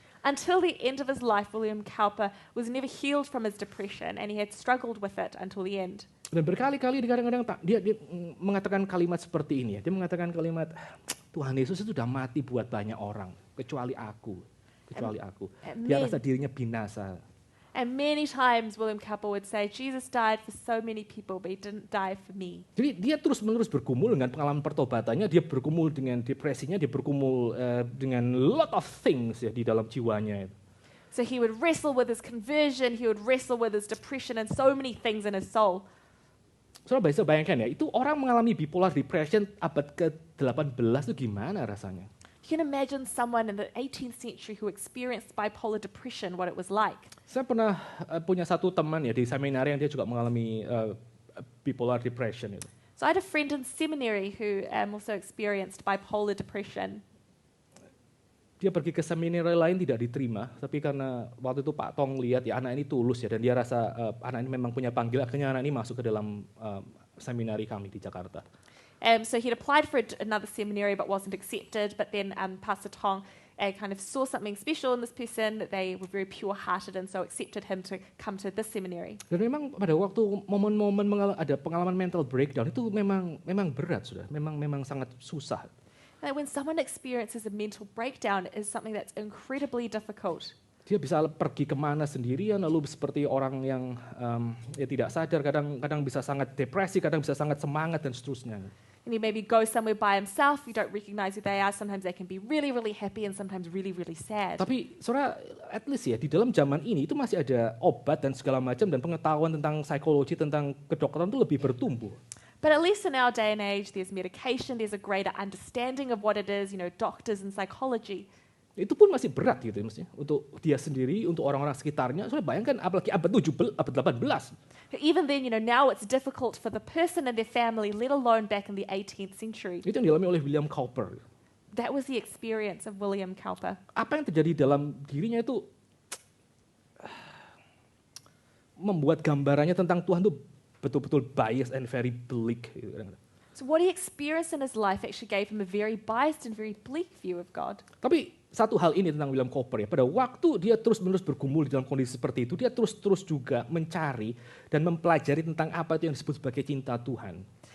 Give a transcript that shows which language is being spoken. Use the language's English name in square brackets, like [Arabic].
[English] Until the end of his life, William Cowper was never healed from his depression, and he had struggled with it until the end. [Indonesian] Dan berkali-kali kadang-kadang dia mengatakan kalimat seperti ini ya. Dia mengatakan kalimat, Tuhan Yesus itu sudah mati buat banyak orang, kecuali aku. Dia rasa dirinya binasa. [English] And many times William Cowper would say, Jesus died for so many people, but he didn't die for me. [Indonesian] Jadi dia terus-menerus bergumul dengan pengalaman pertobatannya, dia bergumul dengan depresinya, dia bergumul dengan [English] lot of things [Indonesian] ya di dalam jiwanya. [English] So he would wrestle with his conversion, he would wrestle with his depression, and so many things in his soul. [Indonesian] Saudara bisa bayangkan ya, itu orang mengalami bipolar depression abad ke-18 itu gimana rasanya? [English] You can imagine someone in the 18th century who experienced bipolar depression, what it was like. [Indonesian] Saya pernah punya satu teman ya di seminari yang dia juga mengalami bipolar depression itu. [English] So I had a friend in seminary who also experienced bipolar depression. [Indonesian] Dia pergi ke seminari lain tidak diterima, tapi karena waktu itu Pak Tong lihat ya anak ini tulus ya dan dia rasa anak ini memang punya panggilan, akhirnya anak ini masuk ke dalam seminari kami di Jakarta. [English] So he'd applied for another seminary but wasn't accepted, but then Pastor Tong kind of saw something special in this person, that they were very pure-hearted and so accepted him to come to this seminary. [Indonesian] Dan memang pada waktu momen-momen ada pengalaman mental breakdown itu memang berat sudah, memang sangat susah. [English] And when someone experiences a mental breakdown, it is something that's incredibly difficult. [Indonesian] Dia bisa pergi kemana sendirian, lalu seperti orang yang ya tidak sadar, kadang bisa sangat depresi, kadang bisa sangat semangat dan seterusnya. [English] And he maybe goes somewhere by himself, you don't recognize who they are, sometimes they can be really, really happy and sometimes really, really sad. [Indonesian] Tapi saudara, [English] at least [Indonesian] ya di dalam zaman ini itu masih ada obat dan segala macam dan pengetahuan tentang psikologi, tentang kedokteran itu lebih bertumbuh. [English] But at least in our day and age, there's medication, there's a greater understanding of what it is, doctors and psychology. [Indonesian] Itu pun masih berat gitu ya, maksudnya untuk dia sendiri, untuk orang-orang sekitarnya. Soalnya bayangkan apalagi abad 18. [English] Even then, now it's difficult for the person and their family, let alone back in the 18th century. [Indonesian] Itu yang dialami oleh William Cowper. [English] That was the experience of William Cowper. [Indonesian] Apa yang terjadi dalam dirinya itu membuat gambarannya tentang Tuhan itu betul-betul bias [English] and very bleak. [Indonesian] Gitu. [English] So what he experienced in his life actually gave him a very biased and very bleak view of God. [Indonesian] Tapi satu hal ini tentang William Cowper ya, pada waktu dia terus-menerus bergumul di dalam kondisi seperti itu, dia terus-terus juga mencari dan mempelajari tentang apa itu yang disebut sebagai cinta Tuhan.